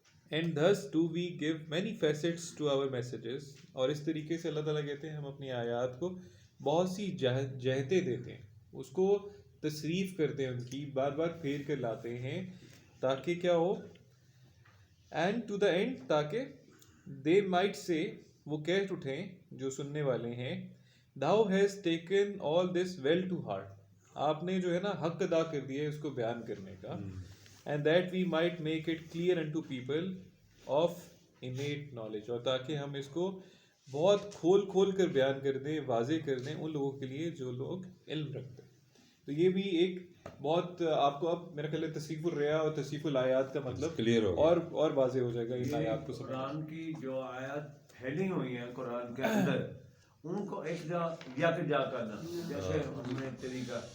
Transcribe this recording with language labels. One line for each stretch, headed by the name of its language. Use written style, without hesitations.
English: And thus do we give many facets to our messages.
Urdu: اور اس طریقے سے اللہ تعالیٰ کہتے ہیں ہم اپنی آیات کو بہت سی جہتیں دیتے ہیں، اس کو تصریف کرتے ہیں، ان کی بار بار پھیر کر لاتے ہیں تاکہ کیا ہو؟
English: and to the end
Urdu: تاکہ
English: they might سے
Urdu: وہ کہہ اٹھیں جو سننے والے ہیں
English: thou has taken all this well to heart.
Urdu: آپ نے جو ہے نا حق ادا کر دیا ہے اس کو بیان کرنے کا.
English: And that we might make it clear unto people of innate knowledge.
Urdu: اور تاکہ ہم اس کو بہت کھول کر بیان کر دیں، واضح کر دیں ان لوگوں کے لیے جو لوگ علم رکھتے ہیں. تو یہ بھی ایک بہت آپ کو اب میرا خیال ہے تصریف الریاح اور تصریف الآیات کا مطلب کلیئر ہو اور واضح ہو جائے گا ان آیات کو سمجھنا. قرآن کی جو آیات پھیلی ہوئی ہیں قرآن کے اندر ان کو ایک جا کرنا، جیسے ہم نے طریقہ